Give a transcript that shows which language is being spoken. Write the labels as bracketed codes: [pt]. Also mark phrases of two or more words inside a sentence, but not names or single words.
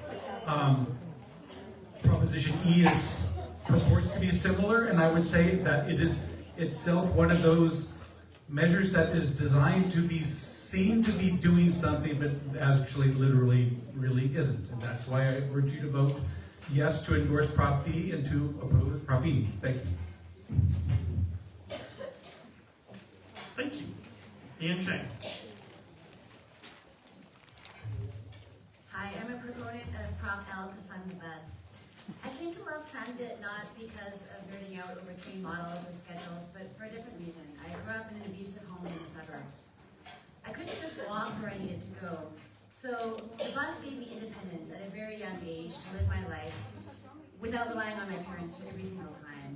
[en] Proposition E purports to be similar, and I would say that it is itself one of those measures that is designed to be seen to be doing something, but actually literally really isn't. And that's why I urge you to vote yes to endorse Prop D and to oppose Prop E. Thank you. Thank you. Ian Chang. Hi, I'm a proponent of Prop L to fund the bus. I came to love transit not because of nerding out over train models or schedules, but for a different reason. I grew up in an abusive home in the suburbs. I couldn't just walk where I needed to go. So the bus gave me independence at a very young age to live my life without relying on my parents for every single time.